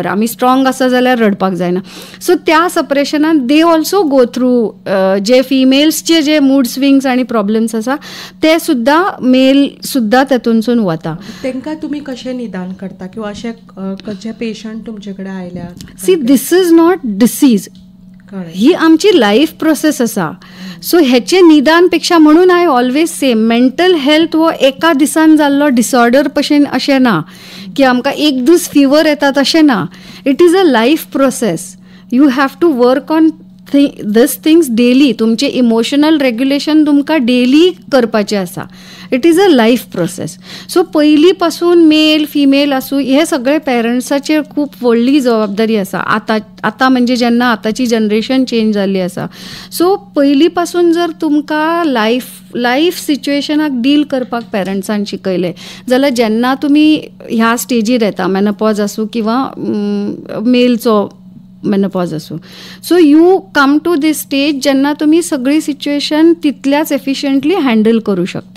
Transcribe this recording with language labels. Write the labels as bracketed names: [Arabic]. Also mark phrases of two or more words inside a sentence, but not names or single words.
[Konkani] आमी स्ट्रॉंग आसा जाल्यार रडपाक जायना. सो त्या सपरेशनान [English] they also go through, [Konkani] जे फिमेल्सचे जे [English] mood swings [Konkani] आणि प्रॉब्लेम्स आसा ते सुद्धा मेल सुद्धा तेतूनसून वता. तांकां तुमी कशें निदान करता किंवा अशे खंयचे पेशंट तुमचे कडेन आयल्या? [English] See, this is not disease, [Konkani] ही आमची [English] life process [Konkani] आसा. सो हेचे निदानपेक्षा, म्हणून [English] I always say mental health [Konkani] हो एका दिसान जाल्लो डिसऑर्डर भशेन अशें ना की आमकां एक दीस फिवर येता तशें ना. [English] It is a life process. You have to work on this things daily. [Konkani] तुमचे [English] emotional regulation [Konkani] तुमकां डेली करपाचें आसा. [English] It is a life process. [Konkani] सो पयलीं पासून [English] male female [Konkani] आसूं, हे सगळे पेरंट्साचेर खूब व्हडली जबाबदारी आसा. आतां म्हणजे जेन्ना आतांची [English] generation change [Konkani] जाल्ली आसा, सो पयलीं पासून जर तुमकां लाईफ सिच्युएशनाक डील करपाक पेरंट्सान शिकयलें जाल्यार जेन्ना तुमी ह्या स्टेजीर येता, मेनोपॉज आसूं किंवा मेलचो मेनोपॉज आसूं, [English] so you come to this stage [Konkani] जेन्ना तुमी सगळी सिच्युएशन तितल्याच [English] efficiently handle [Konkani] करू शकता.